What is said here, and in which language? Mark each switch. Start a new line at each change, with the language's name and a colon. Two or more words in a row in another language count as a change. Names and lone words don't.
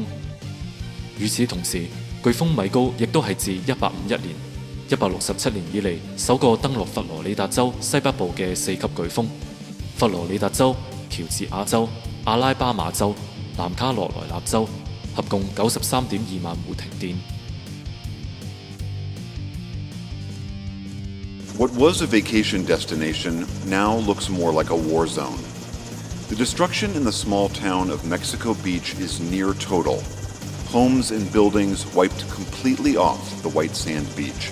Cantonese: 與此同時，颶風米高亦都係自1851年167年以嚟首個登陸佛羅里達州西北部嘅4級颶風。佛羅里達州、喬治亞州、阿拉巴馬州、南卡羅來納州合共93.2萬戶停電。
English: What was a vacation destination now looks more like a war zone. The destruction in the small town of Mexico Beach is near total. Homes and buildings wiped completely off the white sand beach.